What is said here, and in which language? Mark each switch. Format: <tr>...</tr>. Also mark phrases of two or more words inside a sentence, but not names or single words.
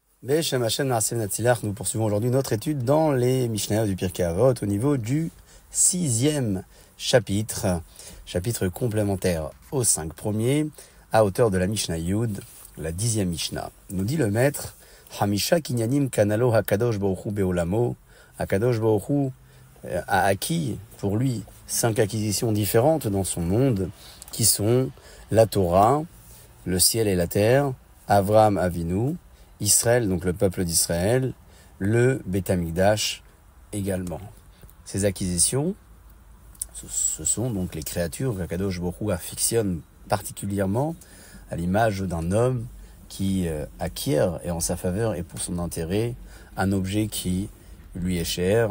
<he>בשם ה' נעשה ונצליח,</he> <fr>nous poursuivons aujourd'hui notre étude dans les Mishnayot du Pirkei Avot au niveau du 6e chapitre, chapitre complémentaire aux 5 premiers, à hauteur de la Mishnah Yud, la 10e Mishnah. Nous dit le maître,</fr> <he>חמישה קנינים קנה לו הקדוש ברוך הוא בעולמו, הקדוש ברוך הוא</he> <fr>a acquis pour lui 5 acquisitions différentes dans son monde, qui sont la Torah, le ciel et la terre, Avraham Avinu, Israël, donc le peuple d'Israël, le</fr> <he>בית המקדש</he> <fr>également. Ces acquisitions, ce sont donc les créatures qu'</fr> <he>הקדוש ברוך הוא</he> <fr>affectionne particulièrement à l'image d'un homme qui acquiert et en sa faveur et pour son intérêt un objet qui lui est cher.</fr>